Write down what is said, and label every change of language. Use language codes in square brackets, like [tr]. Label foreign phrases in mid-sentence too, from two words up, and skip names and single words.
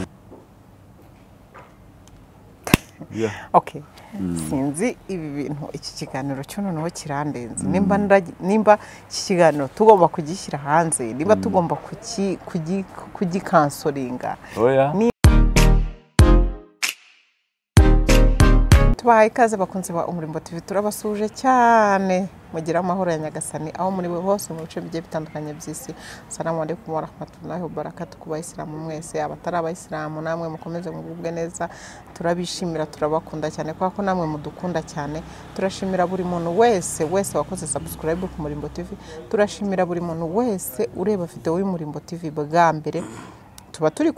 [rw] okay sinzi ibi bintu iki kiganiro cyo noneho kirandenze nimba iki kiganiro tugomba kugishyira hanze niba tugomba kugikansoringa tubahaye ikaze bakunze ba UmurimboTV turabasuje cyane mugira amahoro ya nyagasani aho muri hose mu bice bigiye bitandukanye by'isi. [ar] السلام عليكم ورحمة الله وبركاته [rw] ku bayisilamu mwese abatari abayisilamu namwe mukomeze mugubwe neza turabishimira turabakunda cyane kwa ko namwe mudukunda cyane turashimira buri muntu wese wakoze subscribe ku UmurimboTV turashimira buri muntu wese ureba video y'UmurimboTV bwa mbere tuba turi